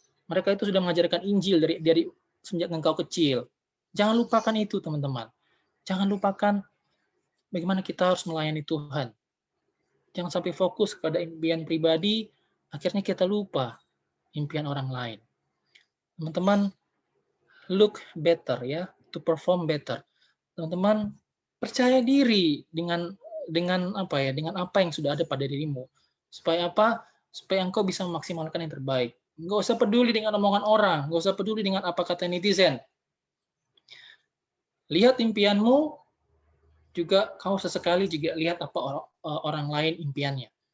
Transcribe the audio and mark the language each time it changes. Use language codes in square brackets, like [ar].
[id] Mereka itu sudah mengajarkan Injil dari sejak engkau kecil. Jangan lupakan itu, teman-teman. Jangan lupakan bagaimana kita harus melayani Tuhan. Jangan sampai fokus pada impian pribadi, akhirnya kita lupa impian orang lain. [en] Teman-teman, look better ya, to perform better. [id] Teman-teman, percaya diri dengan apa yang sudah ada pada dirimu. Supaya apa? Supaya engkau bisa memaksimalkan yang terbaik. Enggak usah peduli dengan omongan orang, enggak usah peduli dengan apa kata netizen. Lihat impianmu, juga kau sesekali juga lihat apa orang lain impiannya.